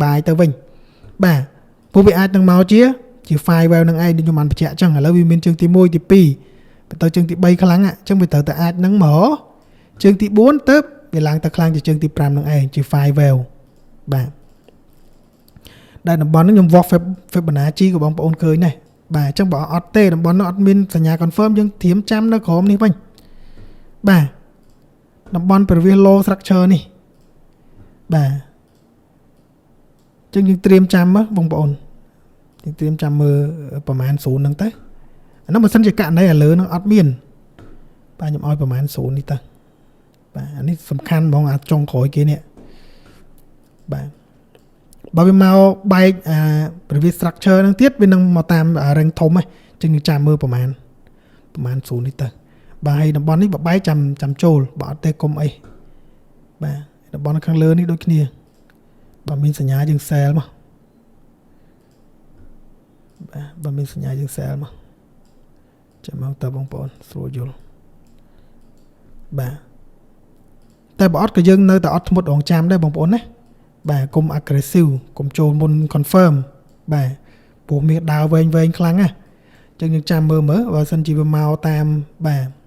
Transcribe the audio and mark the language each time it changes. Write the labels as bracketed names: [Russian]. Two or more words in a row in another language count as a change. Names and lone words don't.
[Khmer] បាយទៅវិញបាទពួកវាអាចនឹងមកជា file ហ្នឹងឯងដូចខ្ញុំបានបញ្ជាក់អញ្ចឹងឥឡូវវាមានជើងទី1ទី2ទៅជើងទី3ខ្លាំងអញ្ចឹងវាត្រូវតែអាចនឹងមកជើងទី4ទៅវាឡើងទៅខ្លាំងជាជើងទី5ហ្នឹងឯង ជា file បាទដែលតំបន់ហ្នឹងខ្ញុំវាស់ Fibonacci ក៏បងប្អូនឃើញដែរបាទអញ្ចឹងបើអត់ទេតំបន់នោះអត់មានសញ្ញា confirm យើងត្រៀមចាំនៅក្រោមនេះវិញបាទ តំបន់ [English] previous low structure [Khmer] នេះបាទអញ្ចឹងយើងត្រៀមចាំមកបងប្អូនយើងត្រៀមចាំមើលប្រមាណ0ហ្នឹងទៅអា នោះបើសិនជាករណីឥឡូវហ្នឹងអត់មានបាទខ្ញុំឲ្យប្រមាណ0នេះទៅបាទអានេះសំខាន់ហ្មងអាចចុងក្រោយគេនេះបាទបើវាមកបែក [English] previous structure [Khmer] ហ្នឹងទៀតវានឹងមកតាមរឹងធំហ្នឹងអញ្ចឹងយើងចាំមើលប្រមាណ0នេះទៅបាទហើយតំបន់នេះបើបែកចាំចូលបើអត់ទេកុំអីបាទតំបន់ខាងលើនេះដូចគ្នាបើមានសញ្ញាយើង sell មក បាទបើមានសញ្ញាយើង sell មកចាំមកតើបងប្អូនស្រួលយល់បាទតែបើអត់ក៏យើងនៅតែអត់ធ្មត់រងចាំដែរបងប្អូនណាបាទកុំ aggressive កុំចូលមុន confirm បាទព្រោះមានដើរវែងខ្លាំងណាអញ្ចឹងយើងចាំមើលបើសិនជាវាមកតាមបាទ